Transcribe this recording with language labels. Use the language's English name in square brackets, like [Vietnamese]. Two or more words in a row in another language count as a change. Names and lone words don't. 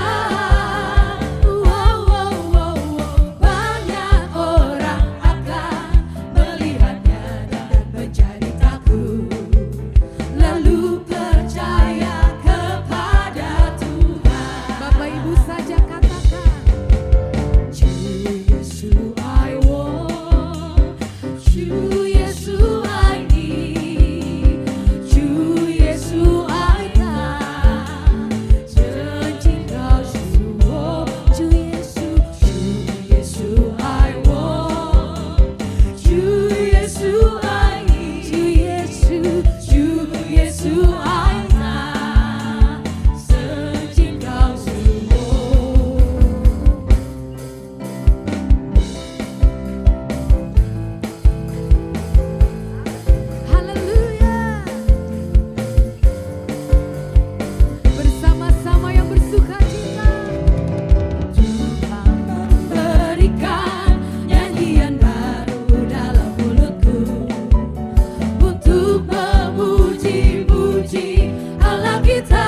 [Indonesian] Wow, wow, wow, wow, banyak orang akan melihatnya dan menjadi takut, lalu percaya kepada Tuhan. Bapak Ibu saja katakan, [English] Ju Yesu I want, Ju Yesu I need, Ju Yesu I got, [Indonesian] Engkau semua. [English] Ju Yesu, Ju Yesu I want, Ju Yesu I need, Ju Yesu, Ju Yesu I got, [Indonesian] Engkau semua. Haleluya. Bersama-sama yang bersuka cita, Tuhan memberikan nyanyian baru dalam mulutku untuk memuji-muji Allah kita.